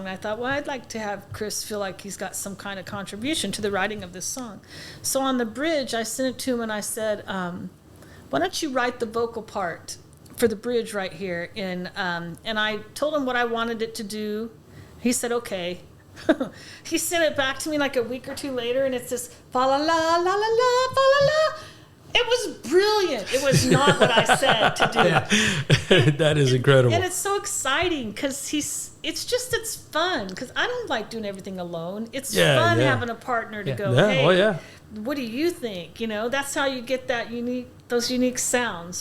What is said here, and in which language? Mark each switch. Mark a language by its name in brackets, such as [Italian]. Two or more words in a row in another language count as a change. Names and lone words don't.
[English] And I thought, well, I'd like to have Chris feel like he's got some kind of contribution to the writing of this song. So on the bridge, I sent it to him and I said, why don't you write the vocal part for the bridge right here? And I told him what I wanted it to do. He said, okay. He sent it back to me like a week or two later, and it's this fa la la la la la fa la la. It was brilliant. It was not what I said to do. That is incredible. And it's so exciting because it's fun because I don't like doing everything alone. It's fun having a partner to go, Yeah, hey, oh, yeah. what do you think? You know, that's how you get those unique sounds.